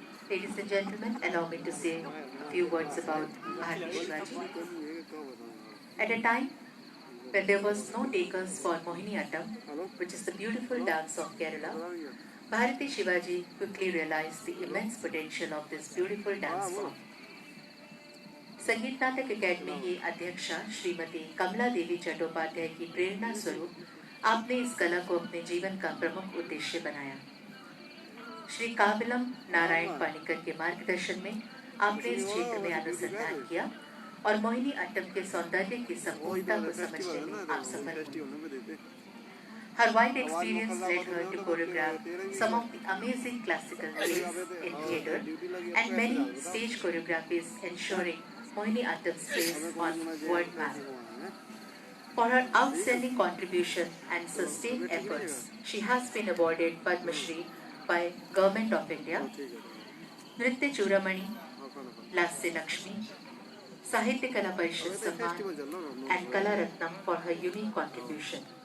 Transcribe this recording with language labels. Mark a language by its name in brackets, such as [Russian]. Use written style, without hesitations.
[English] Ladies and gentlemen, allow me to say a few words about Bharati Shivaji. At a time when there was no takers for Mohiniyattam, which is the beautiful dance of Kerala, Bharati Shivaji quickly realized the immense potential of this beautiful dance form. [Hindi] संगीत नाटक academy की अध्यक्षा श्रीमती कमला देवी चट्टोपाध्याय की प्रेरणा स्वरूप आपने इस कला को अपने जीवन का प्रमुख उद्देश्य बनाया। श्री काबिलम नारायण पानिकर के मार्गदर्शन में आपने इस क्षेत्र में अनुसंधान किया और मोहिनी अट्टम के सौंदर्य की संपूर्णता को समझने में आप सफल हुए। [English] Her wide experience led her to choreograph some of the amazing classical plays in theatre and many stage choreographies ensuring Mohiniyattam's place on world map. For her outstanding contribution and sustained efforts, she has been awarded Padma Shri by Government of India, Nritya Churamani, Lasya Lakshmi, Sahitya Kala Parishad Samman and Kala Ratnam for her unique contribution.